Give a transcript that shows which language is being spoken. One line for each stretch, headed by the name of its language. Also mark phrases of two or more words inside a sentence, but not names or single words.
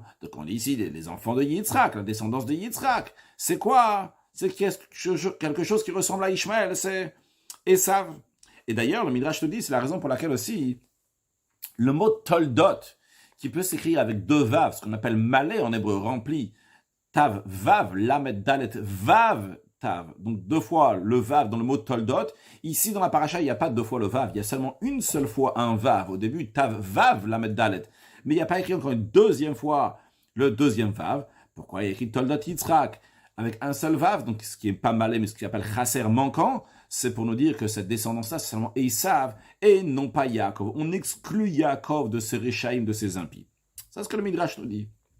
French: Donc on dit ici les enfants de Yitzhak, la descendance de Yitzhak. C'est quoi? C'est quelque chose qui ressemble à Ishmaël, c'est Esav. Et d'ailleurs, le Midrash te dit, c'est la raison pour laquelle aussi, le mot toldot, qui peut s'écrire avec deux vav, ce qu'on appelle malé en hébreu, rempli,
Hebrew: תו, וו, למד, דלת, וו, תו.
French: Donc deux fois le vav dans le mot toldot. Ici, dans la paracha, il n'y a pas deux fois le vav, il y a seulement une seule fois un vav. Au début,
Hebrew: תו, וו, למד, דלת.
French: Mais il n'y a pas écrit encore une deuxième fois le deuxième vav. Pourquoi il y a écrit toldot Yitzhak avec un seul vav, donc ce qui n'est pas malé, mais ce qu'on appelle chasser manquant, c'est pour nous dire que cette descendance-là, c'est seulement Esav et non pas Yaakov. On exclut Yaakov de ses réchaïm, de ses impies. C'est ce que le Midrash nous dit.